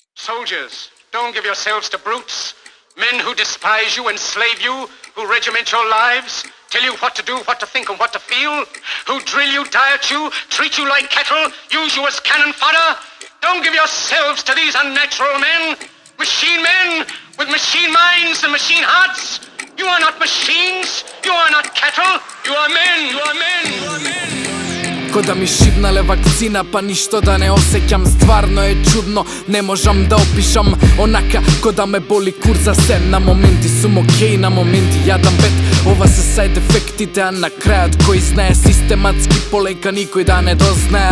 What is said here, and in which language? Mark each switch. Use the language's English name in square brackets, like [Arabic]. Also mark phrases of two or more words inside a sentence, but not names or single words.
[English] soldiers, don't give yourselves to brutes, men who despise you, enslave you, who regiment your lives, tell you what to do, what to think, and what to feel, who drill you, diet you, treat you like cattle, use you as cannon fodder. Don't give yourselves to these unnatural men with machine minds and machine hearts. You are not machines, you are not cattle, you are men, you are men, you are men. [Macedonian] Ко да ми шибнале вакцина, па ништо да не осеќам. Стварно е чудно, не можам да опишам. Онака, ко да ме боли кур за се. На моменти сум окей, на моменти јадам бед. Ова се сајд ефектите, а на крајот кој знае систематски полека никој да не дознае.